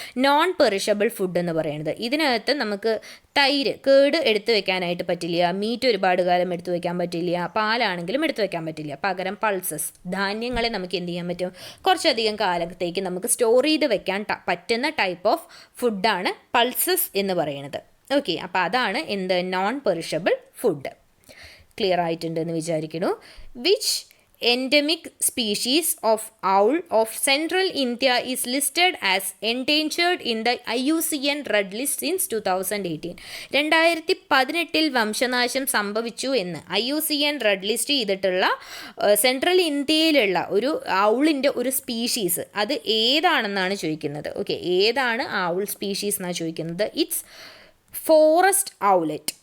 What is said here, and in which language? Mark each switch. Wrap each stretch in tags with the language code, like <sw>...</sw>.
<ml>Non perishable food എന്ന് പറയുന്നത്. ഇതിനകത്ത് നമുക്ക് തൈര് കേട് എടുത്തു വെക്കാനായിട്ട് പറ്റില്ല, മീറ്റ് ഒരുപാട് കാലം എടുത്തു വെക്കാൻ പറ്റില്ല, പാലാണെങ്കിലും എടുത്തു വെക്കാൻ പറ്റില്ല. പകരം പൾസസ്, ധാന്യങ്ങളെ നമുക്ക് എന്ത് ചെയ്യാൻ പറ്റും? കുറച്ചധികം കാലത്തേക്ക് നമുക്ക് സ്റ്റോർ ചെയ്ത് വെക്കാൻ പറ്റുന്ന ടൈപ്പ് ഓഫ് ഫുഡാണ് പൾസസ് എന്ന് പറയുന്നത്. ഓക്കെ, അപ്പോൾ അതാണ് എന്ത്? Non perishable food. ക്ലിയർ ആയിട്ടുണ്ട് എന്ന് വിചാരിക്കുന്നു.</ml> <en>Which endemic species of owl of central India is listed as endangered in the IUCN Red List since 2018.</en> <ml>2018 വംശനാശം സംഭവിച്ചു എന്ന് IUCN റെഡ് ലിസ്റ്റ് ചെയ്തിട്ടുള്ള സെൻട്രൽ ഇന്ത്യയിലുള്ള ഒരു ഔളിൻ്റെ ഒരു സ്പീഷീസ്, അത് ഏതാണെന്നാണ് ചോദിക്കുന്നത്. ഓക്കെ, ഏതാണ് ഔൾ സ്പീഷീസ് എന്നാണ് ചോദിക്കുന്നത്.</ml> <en>It's forest owlet.</en>